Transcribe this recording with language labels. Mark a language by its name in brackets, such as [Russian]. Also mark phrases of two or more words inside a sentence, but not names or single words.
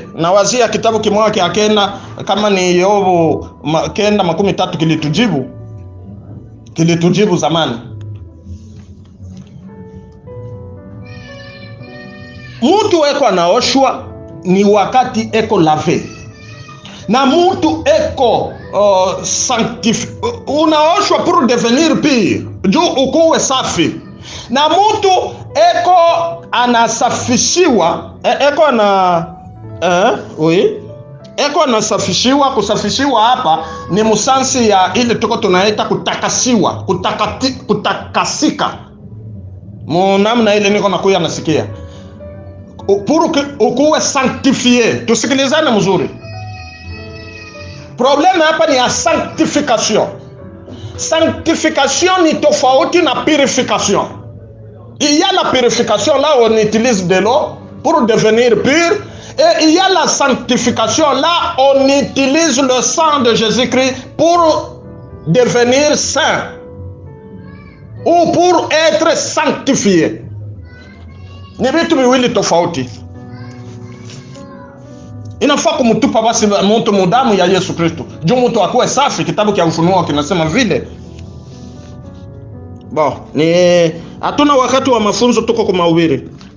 [Swahili] Na wazia kitabu kimoja kia Kenda, kama ni Yobu Kenda 13 kilitujibu zamani. Mtu eko anaoshwa ni wakati eko lave. Na mtu eko unaoshwa [French] pour devenir pur, [Swahili] juu ukuwe safi. Na mtu eko anasafishiwa, eko anasafishiwa. Kusafishiwa hapa ni musansi ya ile tuko tunaita kutakasiwa, kutakasika. Namna ile niko nakuya nasikia. Pour ukuwe sanctifié. Tusikilizane mzuri. Problème hapa ni ya sanctification. Sanctification ni tofauti na purification. [French] Il y a la purification, là on utilise de l'eau pour devenir pur. Et il y a la sanctification, là on utilise le sang de Jésus-Christ pour devenir saint. Ou pour être sanctifié. [Swahili] Ni vitu viwili tofauti. Inafaa kumtupa basi mtu mudamu ya Yesu Kristo. Juu mtu akuwe safi, kitabu kia Ufunuo kinasema vile. Ni hatuna wakati wa mafunzo, tuko kwa mahubiri.